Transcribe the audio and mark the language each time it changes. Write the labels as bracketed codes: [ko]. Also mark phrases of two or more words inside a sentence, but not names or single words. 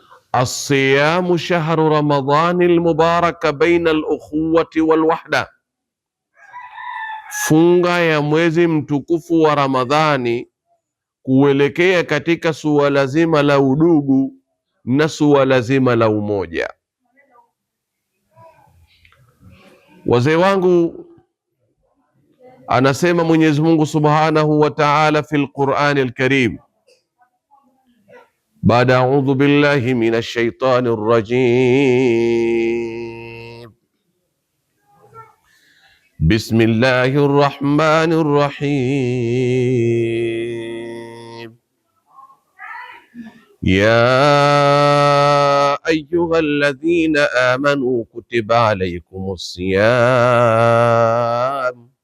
[ar] الصيام شهر رمضان المبارك بين الأخوة والوحدة, [sw] funga ya mwezi mtukufu wa Ramadhani kuelekea katika suala zima la udugu na suala zima la umoja. Wazee wangu, anasema Mwenyezi Mungu [ar] سبحانه وتعالى في القرآن الكريم, baada أعوذ بالله من الشيطان الرجيم بسم الله الرحمن الرحيم يا أيها الذين آمنوا كتب عليكم الصيام,